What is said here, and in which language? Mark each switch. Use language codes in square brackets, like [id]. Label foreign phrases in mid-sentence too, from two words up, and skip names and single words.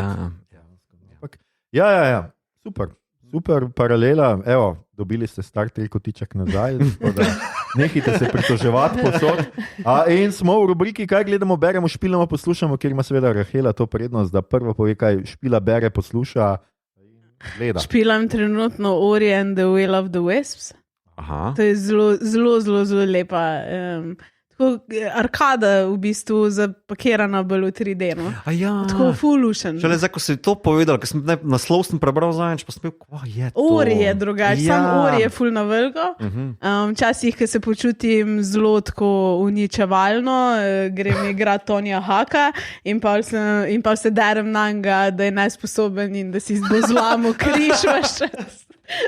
[sl] Ja. Super paralela. Evo, dobili ste Star Trek kotiček nazaj, nehajte se pritoževati posod. In smo v rubriki, kaj gledamo, beremo, špilamo, poslušamo, kjer ima seveda Rahela to prednost, da prvo pove, kaj špila, bere, posluša in gleda. Špilam trenutno Ori and the Will of the Wisps. Aha. To je zelo lepa. Arkada v bistvu zapakirana bolj v 3D. No? Ja. Tako fulušen. Šele zdaj, ko si to povedal, ker sem naslov prebral zadnjič, pa sem bil, kva je to? Ori je drugače, sam Ori je ful na veliko. Včasih, ko se počutim zelo tako uničevalno, grem igrati Tonija Haka in pa se derem na njega, da je nesposoben in da si bo zlamo križ vaš čas.